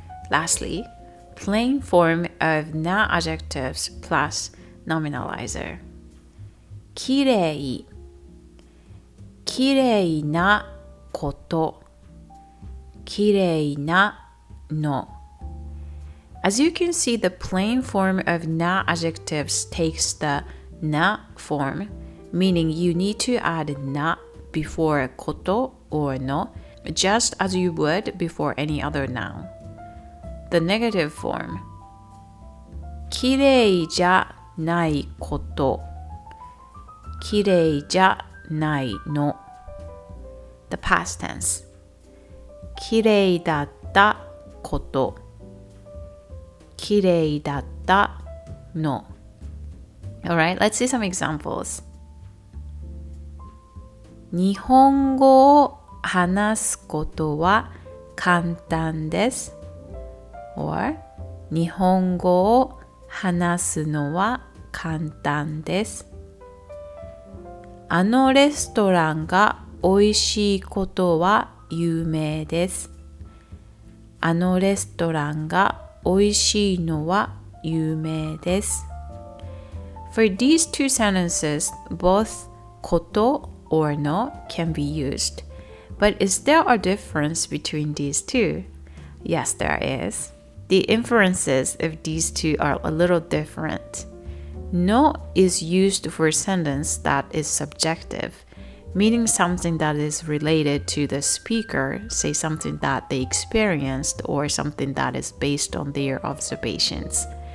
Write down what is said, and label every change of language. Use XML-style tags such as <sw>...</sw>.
<en>Lastly, plain form of na adjectives plus nominalizer.</en> <ja>きれい、きれいなこと、きれいなの。</ja> <en>As you can see, the plain form of na adjectives takes the na form, meaning you need to add na before こと or の, just as you would before any other noun. The negative form.</en> <ja>きれいじゃないこと、きれいじゃないの。</ja> <en>The past tense.</en> <ja>きれいだったこと、きれいだったの。</ja> <en>Alright, let's see some examples.</en> <ja>日本語を話すことは簡単です。 or 日本語を話すのは簡単です。あのレストランが美味しいことは有名です。あのレストランが美味しいのは有名です。</ja> <en>For these two sentences, both こと or の can be used. But is there a difference between these two? Yes, there is. The inferences of these two are a little different. No is used for a sentence that is subjective, meaning something that is related to the speaker, say something that they experienced or something that is based on their observations.</en>